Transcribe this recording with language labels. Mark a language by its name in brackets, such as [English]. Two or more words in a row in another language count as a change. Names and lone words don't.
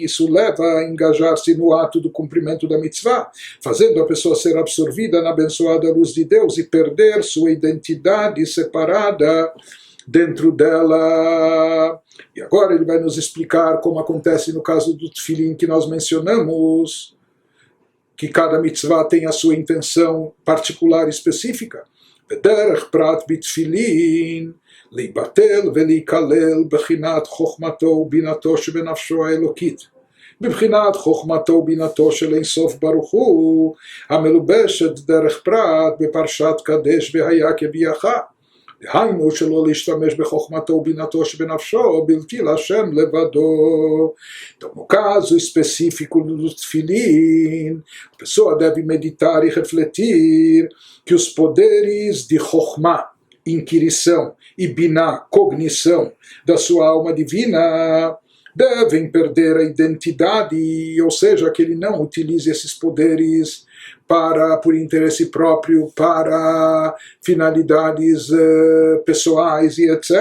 [Portuguese] Isso leva a engajar-se no ato do cumprimento da mitzvah, fazendo a pessoa ser absorvida na abençoada luz de Deus e perder sua identidade separada dentro dela. E agora ele vai nos explicar como acontece no caso do Tefilin que nós mencionamos, que cada mitzvah tem a sua intenção particular e específica. [Hebrew] בדרך פרט בתפילין להיבטל ולהיכלל בחינת חוכמתו ובינתו שבנפשו האלוקית. בבחינת חוכמתו ובינתו של אינסוף ברוך הוא, המלובשת דרך פרט בפרשת קדש והיה כביאך. דהיינו שלא להשתמש בחוכמתו ובינתו שבנפשו בלתי להשם לבדו. [Portuguese] Então, no caso específico do Tefilin, a pessoa deve meditar e refletir que os poderes de Chokhmah, inquirição, e Binah, cognição da sua alma divina, devem perder a identidade, ou seja, que ele não utilize esses poderes por interesse próprio, para finalidades pessoais e etc.